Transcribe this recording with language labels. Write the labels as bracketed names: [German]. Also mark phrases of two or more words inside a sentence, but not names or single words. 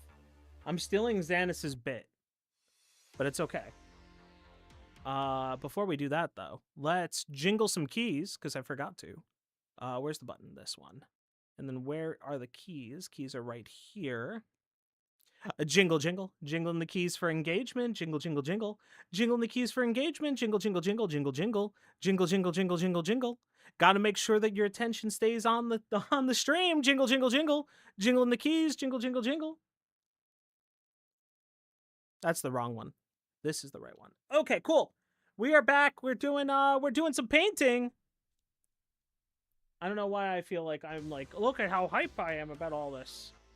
[English] I'm stealing Xanus's bit, but it's okay. Before we do that, though, let's jingle some keys, because I forgot to. Where's the button? This one. And then where are the keys? Keys are right here. Jingle, jingle. Jingling the keys for engagement. Jingle, jingle, jingle. Jingling the keys for engagement. Jingle, jingle, jingle, jingle, jingle. Jingle, jingle, jingle, jingle, jingle. Got to make sure that your attention stays on the stream. Jingle, jingle, jingle. Jingling the keys. Jingle, jingle, jingle. That's the wrong one. This is the right one. Okay, cool. We are back. We're doing some painting. I don't know why I feel like I'm like, look at how hype I am about all this.